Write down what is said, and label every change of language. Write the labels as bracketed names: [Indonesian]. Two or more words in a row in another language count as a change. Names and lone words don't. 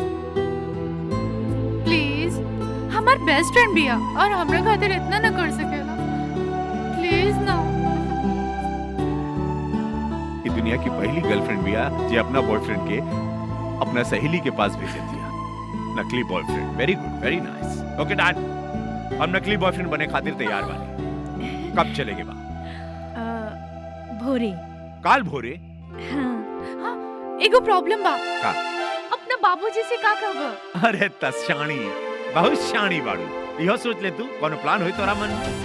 [Bhojpuri] प्लीज हमार बेस्ट फ्रेंड भी है और हमरा खातिर इतना ना कर सकेला प्लीज ना। ये दुनिया की पहली गर्लफ्रेंड भी है जो अपना बॉयफ्रेंड के अपना सहेली के पास भेज दिया। नकली बॉयफ्रेंड। [English] Very good very nice. Okay done [Bhojpuri] हम नकली बॉयफ्रेंड बने खातिर तैयार बानी। कब चलेगे बा? भोरे। काल भोरे? हाँ। एगो प्रॉब्लम बा। का? अपना बाबूजी से का कहब? अरे तशाणी बहुत शाणी बाड़ू। इहो सोच ले तू कोनो प्लान होई तोरा मन।